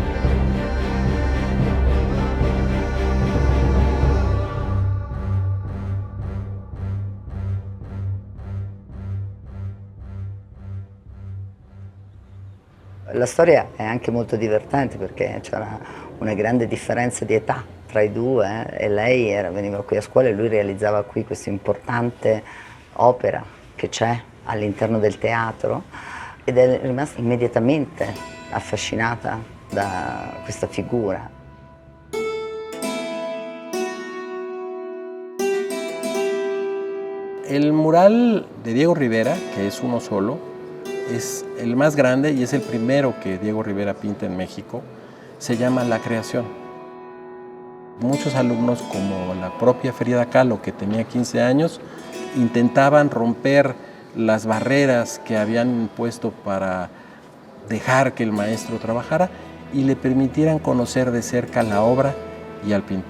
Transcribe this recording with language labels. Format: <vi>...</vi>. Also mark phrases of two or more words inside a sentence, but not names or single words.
<it>La storia è anche molto divertente perché c'era una grande differenza di età tra i due, e lei veniva qui a scuola e lui realizzava qui questa importante opera che c'è all'interno del teatro, ed è rimasta immediatamente affascinata da questa figura.</it> <es>El mural de Diego Rivera, que es uno solo, es el más grande y es el primero que Diego Rivera pinta en México. Se llama La Creación. Muchos alumnos, como la propia Frida Kahlo, que tenía 15 años, intentaban romper las barreras que habían puesto para dejar que el maestro trabajara y le permitieran conocer de cerca la obra y al pintor.</es>